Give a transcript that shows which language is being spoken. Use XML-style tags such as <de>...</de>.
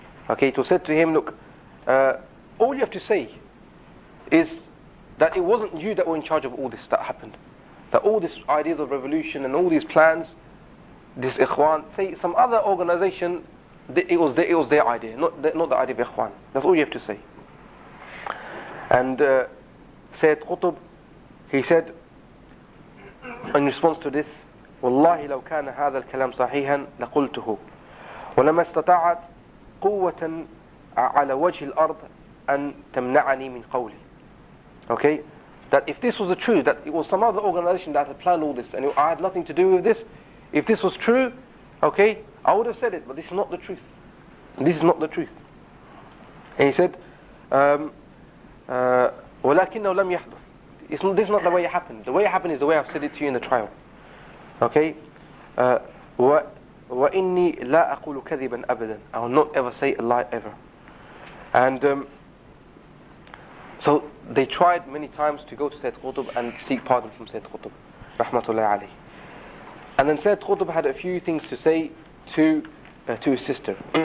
<en>Okay, it was said to him, look, all you have to say is that it wasn't you that were in charge of all this that happened. That all these ideas of revolution and all these plans, this Ikhwan, say some other organization, it was their idea, not the idea of Ikhwan. That's all you have to say. And Sayid Qutb, he said, in response to this,</en> <ar>والله لو كان هذا الكلام صحيحا لقلته ولما استطاعت قوة على وجه الأرض أن تمنعني من قولي.</ar> <en>Okay, that if this was the truth, that it was some other organization that had planned all this and I had nothing to do with this, if this was true, okay, I would have said it, but this is not the truth. This is not the truth. And he said,</en> <ar>ولكنه لم يحدث.</ar> <en>This is not the way it happened. The way it happened is the way I've said it to you in the trial.</en> <ar>Okay, وإني لا أقول كذبا أبدا.</ar> <en>I will not ever say a lie ever. And so they tried many times to go to Sayid Qutb and seek pardon from Sayid Qutb, rahmatullahi alayhi. And then Sayid Qutb had a few things to say to his sister.</en>